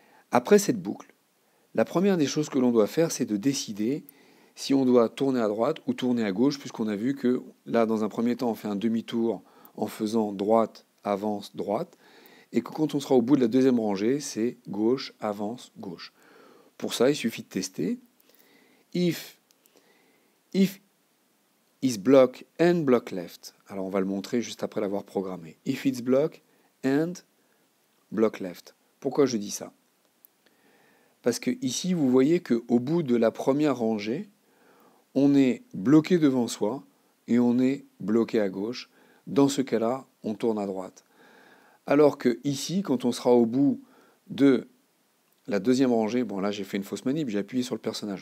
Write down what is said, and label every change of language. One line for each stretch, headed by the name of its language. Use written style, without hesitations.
French: Après cette boucle, la première des choses que l'on doit faire, c'est de décider si on doit tourner à droite ou tourner à gauche, puisqu'on a vu que là, dans un premier temps, on fait un demi-tour en faisant droite, avance, droite, et que quand on sera au bout de la deuxième rangée, c'est gauche, avance, gauche. Pour ça, il suffit de tester.
English: If is block and block left.
French: Alors on va le montrer juste après l'avoir programmé.
English: If it's block and block left.
French: Pourquoi je dis ça? Parce que ici, vous voyez qu'au bout de la première rangée, on est bloqué devant soi et on est bloqué à gauche. Dans ce cas-là, on tourne à droite. Alors que ici, quand on sera au bout de la deuxième rangée, bon là j'ai fait une fausse manip, j'ai appuyé sur le personnage.